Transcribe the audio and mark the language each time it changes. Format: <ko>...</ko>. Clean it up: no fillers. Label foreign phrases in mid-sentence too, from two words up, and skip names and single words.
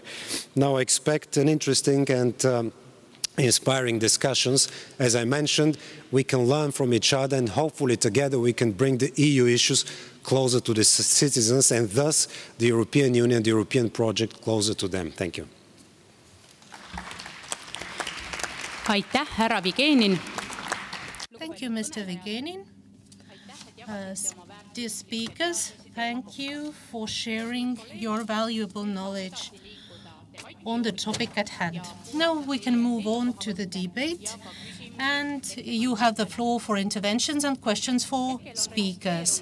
<en>Now I expect an interesting and inspiring discussions. As I mentioned, we can learn from each other and hopefully together we can bring the EU issues closer to the citizens and thus the European Union, the European project closer to them. Thank you.</en> <et>Aitäh, härra Vigenin.</et> <en>Thank you, Mr. Vigenin. Dear speakers, thank you for sharing your valuable knowledge on the topic at hand. Now we can move on to the debate, and you have the floor for interventions and questions for speakers.</en>